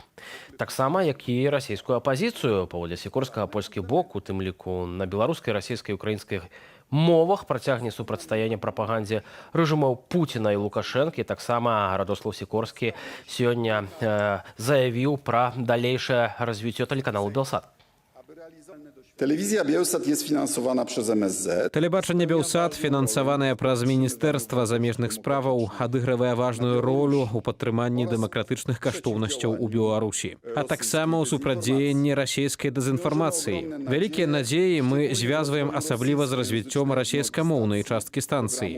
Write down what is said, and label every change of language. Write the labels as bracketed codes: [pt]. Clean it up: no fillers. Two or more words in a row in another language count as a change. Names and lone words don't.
[be] Таксама, як і расійскую апазіцыю, паводле Сікорскага, польскі бок, у тым ліку на беларускай, расійскай і украінскай мовах працягне супрацьстаянне прапагандзе рэжымаў Пуціна і Лукашэнкі. Таксама Радослав Сікорскі сёння заявіў пра далейшае развіццё тэлеканалу Белсат. [pl] Telewizja Bielsat jest finansowana przez MSZ. [be] Тэлебачанне Белсат, фінансаванае праз Міністэрства замежных справаў, адыгрывае важную ролю ў падтрыманні дэмакратычных каштоўнасцяў у Беларусі, а таксама ў супрацьдзеянні расійскай дэзінфармацыі. Вялікія надзеі мы звязваем асабліва з развіццём расійскамоўнай часткі станцыі.